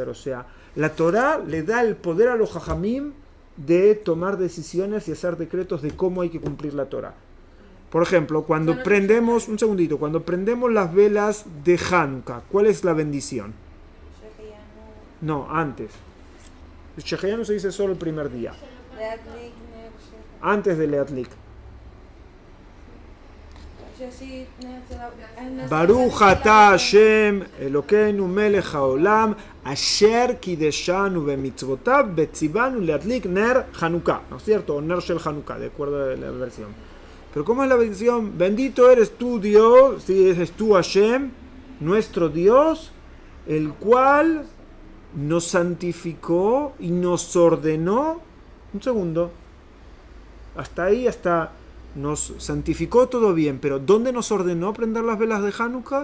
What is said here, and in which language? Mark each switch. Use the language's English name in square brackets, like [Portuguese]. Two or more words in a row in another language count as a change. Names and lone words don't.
[Spanish] O sea, la Torah le da el poder a los jajamim de tomar decisiones y hacer decretos de cómo hay que cumplir la Torah. Por ejemplo, cuando prendemos las velas de Hanukkah, ¿cuál es la bendición? No, antes. El Sheheyanu se dice solo el primer día. Antes de Leatlik. [Hebrew] ברוך אתה השם אלוקינו מלך העולם אשר קדשנו במצוותיו וציונו להדליק נר חנוכה, [Spanish] ¿no es cierto? [Hebrew] O נר של חנוכה, [Spanish] de acuerdo a la versión. Pero ¿cómo es la bendición? Bendito eres tú, Dios, si eres tú Hashem, nuestro Dios, el cual nos santificó y nos ordenó. Un segundo. Hasta ahí, nos santificó todo bien, pero ¿dónde nos ordenó prender las velas de Hanukkah?